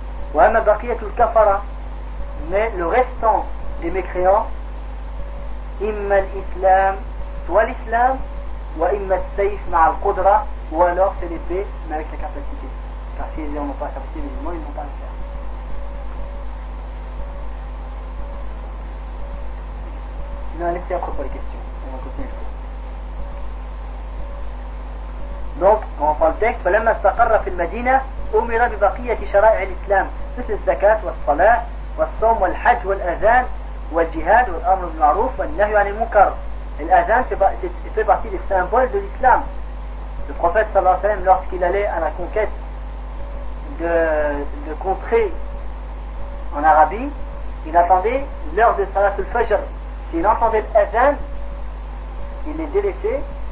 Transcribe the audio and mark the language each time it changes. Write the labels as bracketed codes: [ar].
[ar] وأما بقية الكفرة [fr] mais le restant des mécréants [ar] إما الإسلام [fr] soit l'islam [ar] وإما السيف مع القدرة [fr] ou alors c'est l'épée mais avec la capacité car si ils n'ont pas la capacité musulmans ils n'ont pas le faire. Sinon laissez encore pas les questions, on va continuer. Donc on va prendre le texte. [ar] فلما استقر في المدينة أمر ببقية شرائع الإسلام مثل الزكاة والصلاة والصوم والحج والأذان والجهاد والأمر بالمعروف والنهي عن المنكر. [fr] الأذان fait partie des symboles de l'islam. Le prophète [ar] صلى الله عليه وسلم [fr] lorsqu'il allait à la conquête de contrées en Arabie, il attendait l'heure de Salat al-Fajr. S'il entendait l'Azan, il les délaissait.